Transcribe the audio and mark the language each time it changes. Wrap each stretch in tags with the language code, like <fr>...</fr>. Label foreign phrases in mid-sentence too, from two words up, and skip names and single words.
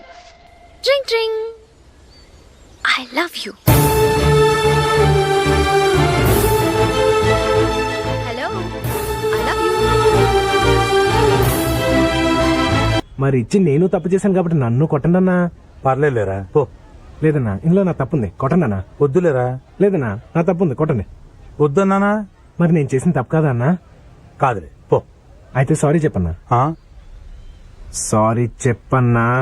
<en>Dring, dring. I love you. Hello, I love you.</en> <te>మరి ఇచ్చి నేను తప్పు చేశాను కాబట్టి నన్ను కొట్టండన్నా. పర్లేదులేరా పో. లేదన్నా, ఇందులో నా తప్పుంది, కొట్టండన్నా. వద్దులేరా. లేదన్నా, నా తప్పుంది, కొట్టండి. వద్దన్నానా? మరి నేను చేసిన తప్పు కాదా అన్నా? కాదులే పో. అయితే సారీ చెప్పన్నా. సారీ చెప్పన్నా.</te>